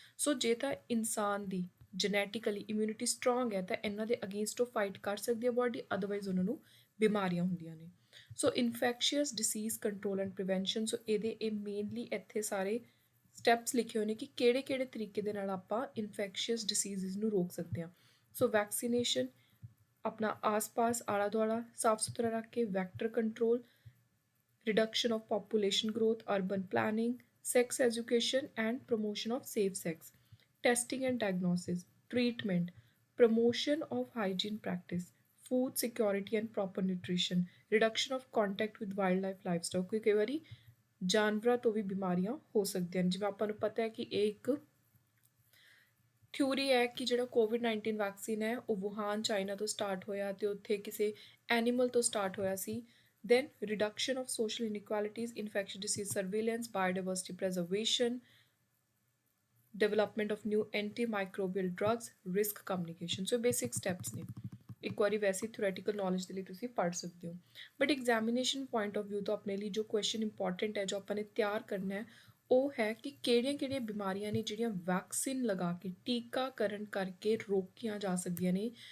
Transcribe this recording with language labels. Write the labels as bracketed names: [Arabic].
[Punjabi] ਸੋ ਜੇ ਤਾਂ ਇਨਸਾਨ ਦੀ ਜੈਨੇਟਿਕਲੀ ਇਮਿਊਨਿਟੀ ਸਟਰੋਂਗ ਹੈ ਤਾਂ ਇਹਨਾਂ ਦੇ ਅਗੇਂਸਟ ਉਹ ਫਾਈਟ ਕਰ ਸਕਦੀ ਹੈ ਬਾਡੀ, ਅਦਰਵਾਈਜ਼ ਉਹਨਾਂ ਨੂੰ ਬਿਮਾਰੀਆਂ ਹੁੰਦੀਆਂ ਨੇ। ਸੋ [English] Infectious disease control and prevention. [Punjabi] ਸੋ ਇਹ ਮੇਨਲੀ ਇੱਥੇ ਸਾਰੇ ਸਟੈਪਸ ਲਿਖੇ ਹੋਏ ਨੇ ਕਿ ਕਿਹੜੇ ਤਰੀਕੇ ਦੇ ਨਾਲ ਆਪਾਂ ਇਨਫੈਕਸ਼ੀਅਸ ਡਿਸੀਜ਼ਜ਼ ਨੂੰ ਰੋਕ ਸਕਦੇ ਹਾਂ। ਸੋ ਵੈਕਸੀਨੇਸ਼ਨ, ਆਪਣਾ ਆਸ-ਪਾਸ ਆਲਾ ਦੁਆਲਾ ਸਾਫ ਸੁਥਰਾ ਰੱਖ ਕੇ, vector control, [English] reduction of population growth, urban planning, sex education and promotion of safe sex, testing and diagnosis, treatment, promotion of hygiene practice, food security and proper nutrition, reduction of contact with wildlife livestock। [Punjabi] ਕਿਉਂਕਿ ਕਈ ਵਾਰੀ ਜਾਨਵਰਾਂ ਤੋਂ ਵੀ ਬਿਮਾਰੀਆਂ ਹੋ ਸਕਦੀਆਂ ਨੇ। ਜਿਵੇਂ ਆਪਾਂ ਨੂੰ ਪਤਾ ਹੈ ਕਿ ਇਹ ਇੱਕ ਥਿਊਰੀ ਹੈ ਕਿ ਜਿਹੜਾ ਕੋਵਿਡ-19 ਵੈਕਸੀਨ ਹੈ ਉਹ ਵੁਹਾਨ ਚਾਈਨਾ ਤੋਂ ਸਟਾਰਟ ਹੋਇਆ ਤੇ ਉੱਥੇ ਕਿਸੇ ਐਨੀਮਲ ਤੋਂ ਸਟਾਰਟ ਹੋਇਆ ਸੀ। [English] Then reduction of social inequalities, infectious disease surveillance, biodiversity preservation, development of new antimicrobial drugs, risk communication। So basic steps [Punjabi] ਨੇ। ਇੱਕ ਵਾਰੀ ਵੈਸੇ ਥਿਓਰੈਟੀਕਲ ਨੌਲੇਜ ਦੇ ਲਈ ਤੁਸੀਂ ਪੜ੍ਹ ਸਕਦੇ ਹੋ, but [English] examination point of view [Punjabi] ਤੋਂ ਆਪਣੇ ਲਈ ਜੋ ਕੁਐਸਚਨ ਇੰਪੋਰਟੈਂਟ ਹੈ, ਜੋ ਆਪਾਂ ਨੇ ਤਿਆਰ ਕਰਨਾ ਹੈ, ਉਹ ਹੈ ਕਿ ਕਿਹੜੀਆਂ ਬਿਮਾਰੀਆਂ ਨੇ ਜਿਹੜੀਆਂ ਵੈਕਸੀਨ ਲਗਾ ਕੇ, ਟੀਕਾਕਰਨ ਕਰਕੇ ਰੋਕੀਆਂ ਜਾ ਸਕਦੀਆਂ ਨੇ।